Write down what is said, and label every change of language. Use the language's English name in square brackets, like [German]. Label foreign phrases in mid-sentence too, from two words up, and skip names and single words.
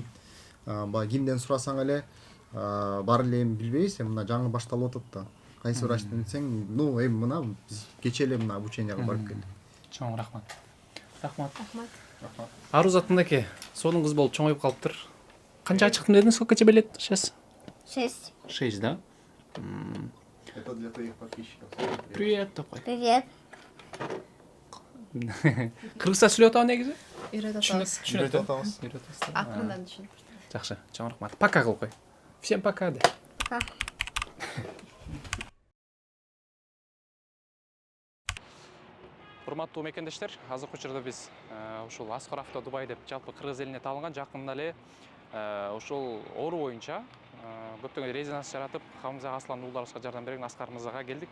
[Kyrgyz] Кимден сурасаң эле бар эле эми билбейбиз, мына жаңы башталып атат да. Кайсы врачтан десең, эми мына биз кече эле мына обученияга барып келдик. Чоң рахмат. Рахмат. Арузаттындаки сонун кыз болуп чоңоюп калыптыр. Канча чыктым дедиңиз, [Russian] сколько тебе лет сейчас? 6. 6, да? Это для твоих подписчиков. Привет, топай. Привет. [Kyrgyz] Кыргызча сүйлөп атабы негизи? Үйрөтөт атабыз. Үйрөтөсүз. Акырындан түшүнүп. Жакшы, чоң рахмат. Пока кылып кой. [Russian] Всем пока [Kyrgyz] де. Урматтуу мекендештер, азыркы учурда биз ушул Аскар Авто Дубай деп жалпы Кыргыз элине таалынган жакында эле ушул оору боюнча көптөгөн резонанс жаратып, Хамза Аслан уулдарыбызга жардам берген Аскар мырзага келдик.